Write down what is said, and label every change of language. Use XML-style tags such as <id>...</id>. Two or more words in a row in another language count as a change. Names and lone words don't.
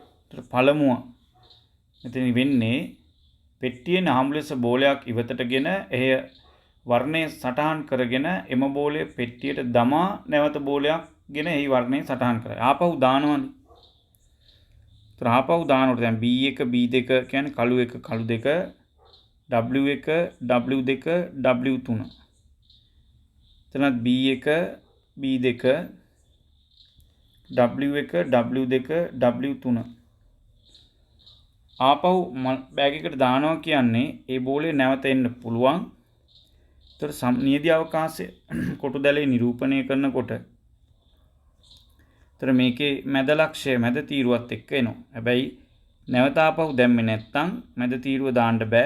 <si>පළමුව මෙතන වෙන්නේ පෙට්ටියේ නහම් ලෙස බෝලයක් ඉවතටගෙන එය වර්ණය සටහන් කරගෙන එම බෝලය පෙට්ටියට දමා නැවත බෝලයක් ගෙන එහි වර්ණය සටහන් කරයි. ආපහු දානවනේ. ඒතර ආපහු දානකොට දැන් B1 B2 කියන්නේ කළු 1 කළු 2 W1 W2 W3. එතනත් B1 B2 W1 W2 W3. ආපහු බෑග් එකට දානවා කියන්නේ ඒ බෝලේ නැවත එන්න පුළුවන්. ඒතර නියදී අවකාශය කොටු දැලේ නිරූපණය කරනකොට ඒතර මේකේ මැද ලක්ෂය මැද තීරුවත් එක්ක එනවා. හැබැයි නැවත ආපහු දැම්මේ නැත්නම් මැද තීරුව දාන්න බෑ.</si>